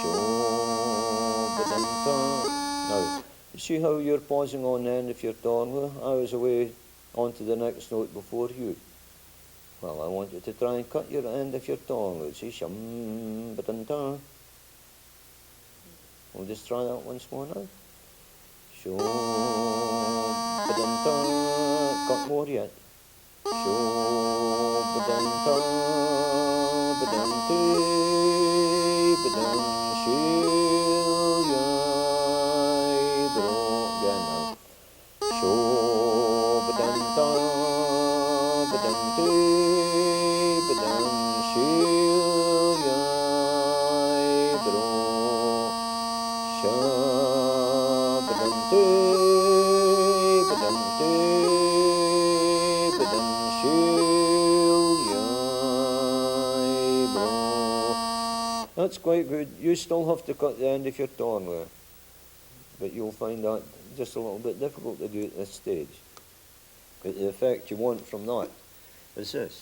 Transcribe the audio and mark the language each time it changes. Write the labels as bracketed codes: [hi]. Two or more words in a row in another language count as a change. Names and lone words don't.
[en] Now, you see how you're pausing on the end of your tornado? I was away on to the next note before you. Well, I want you to try and cut your end of your tornado. See, shum, ba-dun-da. We'll just try that once more now. Shum, ba-dun-da. Cut more yet. Shum, ba-dun-da, ba-dun-dee, ba-dun, shill, yai, bro. Again now. Shum, ba-dun-da, ba-dun-dee, ba-dun, shill, yai, bro. Sha, ba-dun-dee, ba-dun-dee, ba-dun, shill, yai, bro. That's quite good. You still have to cut the end of your tornado, but you'll find that just a little bit difficult to do at this stage. But the effect you want from that is this.